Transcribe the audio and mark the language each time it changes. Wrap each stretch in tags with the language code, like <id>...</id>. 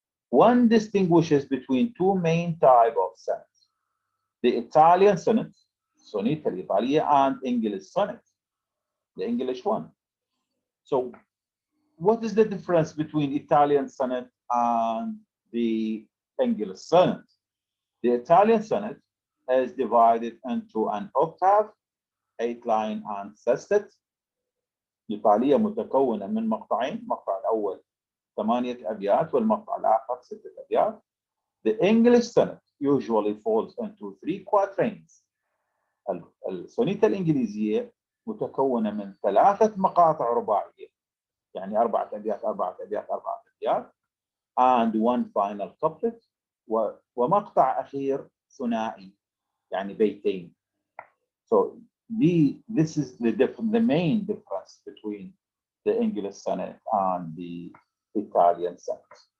<en>One distinguishes between two main types of sonnets: the Italian sonnet, sonata l'Italia, and English sonnet, the English one. So what is the difference between Italian sonnet and the English sonnet? The Italian sonnet is divided into an octave, 8 line and sestet.</en> <ar>الإيطالية متكونة من مقطعين، المقطع الأول 8 أبيات والمقطع الآخر 6 أبيات.</ar> <en>The English sonnet usually falls into 3 quatrains.</en> <ar>السونيتا الإنجليزية متكونة من 3 مقاطع رباعية، يعني 4 أبيات 4 أبيات 4 أبيات</ar> <en>and one final couplet</en> <ar>ومقطع أخير ثنائي يعني بيتين.</ar> <en>So this is the main difference between the English sonnet and the Italian sonnet.</en>